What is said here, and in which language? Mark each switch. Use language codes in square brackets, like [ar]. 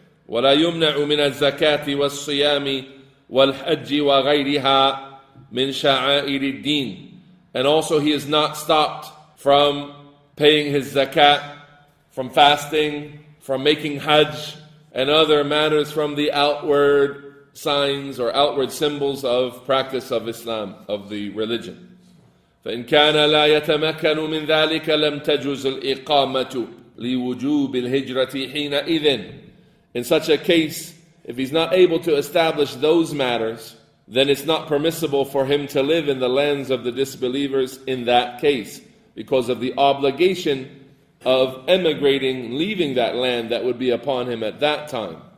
[ar] ولا يمنع من الزكاة والصيام والحج وغيرها من شعائر الدين, [en] and also he is not stopped from paying his zakat, from fasting, from making hajj, and other matters from the outward signs or outward symbols of practice of Islam, of the religion. [ar] فإن كان لا يتمكن من ذلك لم تجوز الإقامة لوجوب الهجرة حينئذ. [en] In such a case, if he's not able to establish those matters, then it's not permissible for him to live in the lands of the disbelievers in that case, because of the obligation of emigrating, leaving that land that would be upon him at that time.